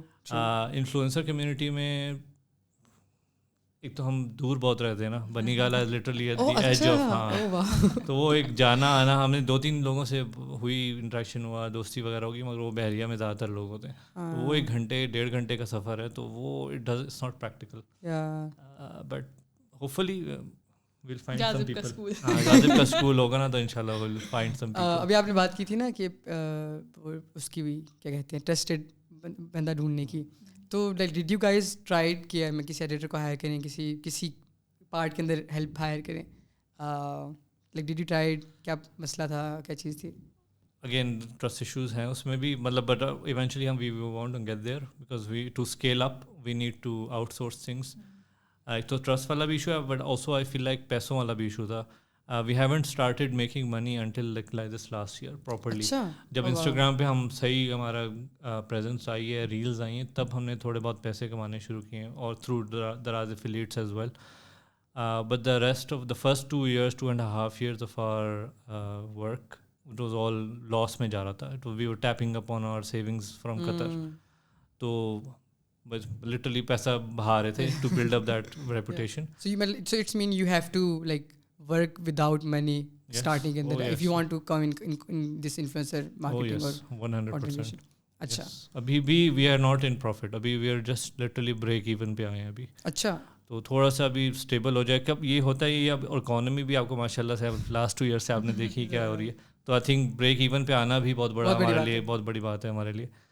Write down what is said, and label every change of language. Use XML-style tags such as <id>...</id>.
<ur>Influencer community میں ایک تو ہم دور بہت رہتے ہیں نا, بنی گالا</ur> <en>literally at the age of,</en> <ur>ہاں تو وہ ایک جانا آنا, ہم نے 2-3 لوگوں سے ہوئی انٹریکشن ہوا, دوستی وغیرہ ہوگی, مگر وہ بحریہ میں زیادہ تر لوگ ہوتے ہیں, تو وہ 1 گھنٹے 1.5 گھنٹے کا سفر ہے, تو وہ</ur> <en>It's not practical. But hopefully we'll find some people.</en> <ur>جاذب کا اسکول ہوگا نا تو انشاءاللہ</ur> <en>we'll find some people.</en> <ur>ابھی آپ نے بات کی تھی نا کہ اس کی بھی کیا کہتے ہیں ٹرسٹڈ بندہ ڈھونڈنے کی, تو</ur> <en>like did you guys tried</en> <ur>کیا میں کسی ایڈیٹر کو ہائر کریں, کسی پارٹ کے اندر ہیلپ ہائر کریں,</ur> <en>like did you tried,</en> <ur>کیا مسئلہ تھا, کیا چیز تھی؟</ur> <en>again trust issues</en> <ur>ہیں اس میں بھی, مطلب</ur> <en>But eventually ہم we want to get there because we to scale up we need to outsource things.</en> <ur>ایک تو ٹرسٹ والا بھی ایشو ہے,</ur> <en>but also I feel like</en> <ur>پیسوں والا بھی ایشو تھا.</ur> <en>We haven't started making money until like this last year properly.</en> <ur>جب انسٹاگرام پہ ہم صحیح ہمارا پریزنس آئی ہے, ریلز آئی ہیں, تب ہم نے تھوڑے بہت پیسے کمانے شروع کیے ہیں, اور</ur> <en>Through Daraz affiliates as well. But the rest of the first 2 years 2.5 years of our work it was all loss</en> <ur>میں جا رہا تھا.</ur> <en>we were tapping up on our savings from Qatar,</en> <ur>تو بس لٹرلی پیسہ بہا رہے تھے</ur> <en>To build up that reputation. So it's mean you have to like work without money starting in if you want to come in this influencer marketing. Oh yes, 100%.</en> <ur>اچھا ابھی بھی</ur> <en>we are not in profit, ابھی we are just literally break even</en> <ur>پہ آئے ہیں ابھی. اچھا, تو تھوڑا سا ابھی اسٹیبل ہو جائے. کب یہ ہوتا ہے یہ اب, اور اکانومی بھی آپ کو ماشاء اللہ سے لاسٹ 2 years سے آپ نے دیکھی کیا ہو رہی ہے, تو</ur> <en>I think</en> <ur>بریک ایون پہ آنا بھی بہت بڑا ہمارے لیے بہت بڑی بات ہے ہمارے لیے.</ur>